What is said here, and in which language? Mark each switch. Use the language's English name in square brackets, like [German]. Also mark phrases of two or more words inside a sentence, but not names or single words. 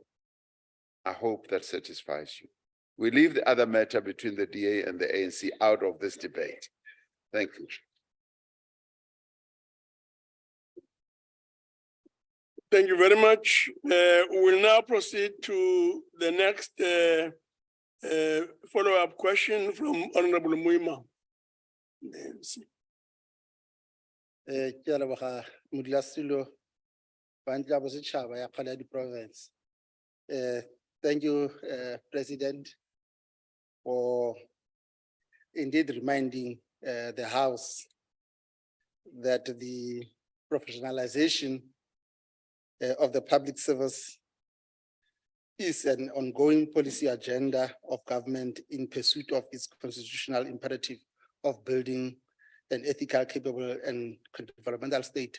[English] I hope that satisfies you. We leave the other matter between the DA and the ANC out of this debate. Thank you. Thank you very much. We'll now proceed to the next follow-up question from Honorable Muima. [Northern Sotho] Ke a leboga modulasetulo wa ntlo ya bosetšhaba ya kgwele ya di-province. [English] Thank you, President, for indeed reminding the House that the professionalization of the public service is an ongoing policy agenda of government in pursuit of its constitutional imperative of building an ethical, capable, and developmental state.